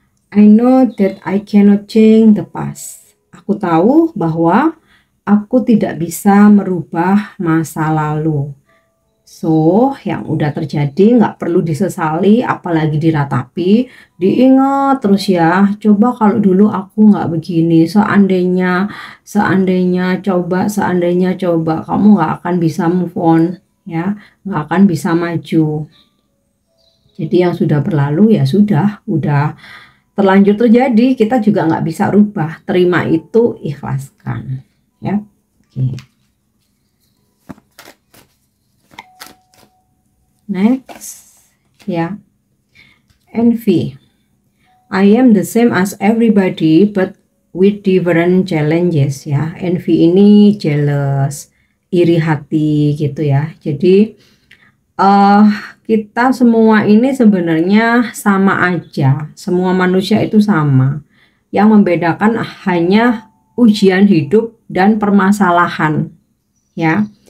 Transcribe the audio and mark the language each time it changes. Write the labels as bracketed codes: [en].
[en] I know that I cannot change the past. [id] Aku tahu bahwa aku tidak bisa merubah masa lalu. So, yang udah terjadi nggak perlu disesali, apalagi diratapi, diingat terus ya. Coba kalau dulu aku nggak begini, seandainya coba, kamu nggak akan bisa move on ya, nggak akan bisa maju. Jadi yang sudah berlalu ya sudah, udah terlanjur terjadi, kita juga nggak bisa rubah. Terima itu, ikhlaskan ya. Oke. [en] Next ya, envy. I am the same as everybody but with different challenges ya. [id] Envy ini jealous, iri hati gitu ya. Jadi kita semua ini sebenarnya sama aja, semua manusia itu sama. Yang membedakan hanya ujian hidup dan permasalahan ya.